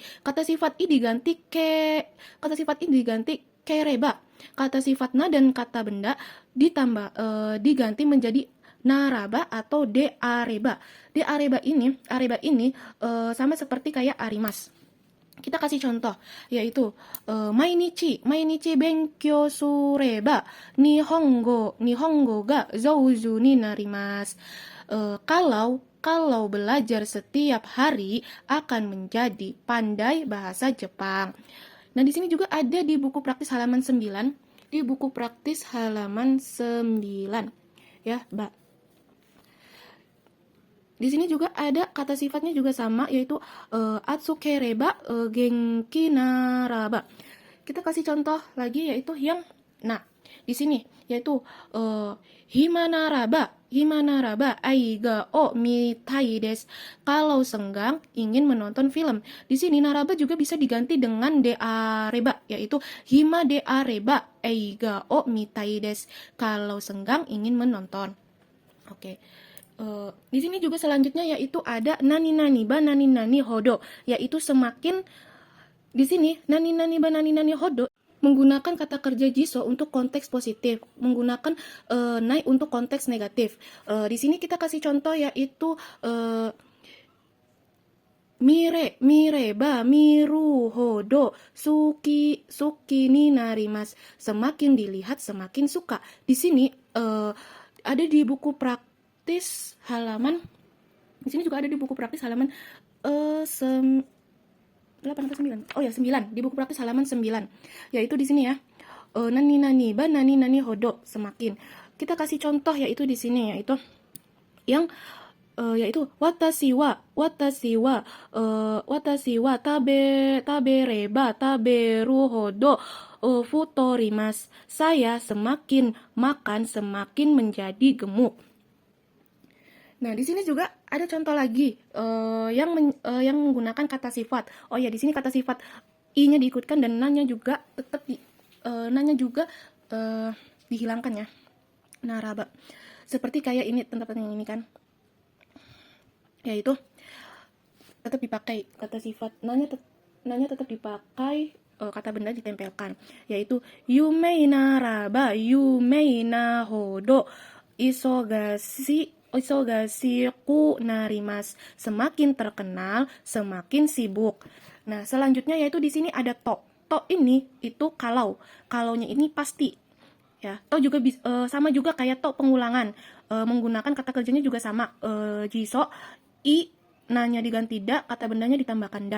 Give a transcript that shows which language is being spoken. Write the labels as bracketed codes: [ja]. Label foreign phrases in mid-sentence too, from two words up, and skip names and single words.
[id] Kata sifat i diganti kereba. Kata sifat na dan kata benda diganti menjadi naraba atau deareba. Deareba ini sama seperti kayak arimas. Kita kasih contoh, yaitu [ja] 毎日勉強すれば日本語が上手になります. [id] Kalau belajar setiap hari akan menjadi pandai bahasa Jepang. Nah, di sini juga ada di buku praktis halaman 9. Di buku praktis halaman 9. Ya, Mbak. Di sini juga ada kata sifatnya juga sama, yaitu [ja] 暑ければ元気ならば. [id] Kita kasih contoh lagi yaitu yang nah, di sini yaitu [ja] 暇ならば映画を見たいです. [id] Kalau senggang ingin menonton film. Di sini naraba juga bisa diganti dengan deareba, yaitu [ja] 暇であれば映画を見たいです. [id] Kalau senggang ingin menonton. Oke. Di sini juga selanjutnya yaitu ada [ja] なにほど, [id] yaitu semakin. Di sini [ja] なにほど [id] menggunakan kata kerja jiso untuk konteks positif, menggunakan nai untuk konteks negatif. Di sini kita kasih contoh yaitu [ja] 見れば見るほど好きになります, [id] semakin dilihat semakin suka. Di sini ada di buku praktis halaman, di sini juga ada di buku praktis halaman 8 atau 9? Oh ya, 9. Di buku praktis halaman 9. Yaitu di sini ya. [ja] なにほど, [id] semakin. Kita kasih contoh yaitu di sini, yaitu yang yaitu [ja] 私は食べれば食べるほど太ります. [id] Saya semakin makan semakin menjadi gemuk. Nah, di sini juga ada contoh lagi yang menggunakan kata sifat. Oh ya, di sini kata sifat i-nya diikutkan dan na-nya juga tetap dihilangkan ya. Naraba. Seperti kayak ini tempat yang ini kan. Yaitu tetap dipakai kata sifat, na-nya tetap dipakai, kata benda ditempelkan, yaitu [ja] 有名ならば有名なほど忙しくなります. [id] Semakin terkenal, semakin sibuk. Nah, selanjutnya yaitu di sini ada to. to ini itu kalaunya ini pasti ya. To juga sama juga kayak to pengulangan, menggunakan kata kerjanya juga sama, jiso i nanya diganti da, kata bendanya ditambahkan da.